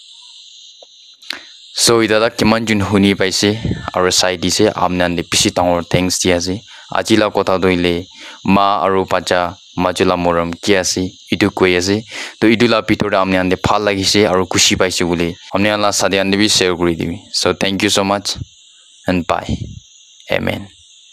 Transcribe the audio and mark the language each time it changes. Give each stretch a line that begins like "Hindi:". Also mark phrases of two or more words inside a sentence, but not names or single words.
Naga Pidgin: So idada kiman jun huni paise aro sai dise amnan de pisi tangor thanks dia ase. Ajila kota doile ma aro pacha majula morom ki ase itu koi ase. To idula pitor amnan de phal lagise aro kushi paise bole amnan la sadian de bi share kuri dibi.
English: So thank you so much and bye. Amen.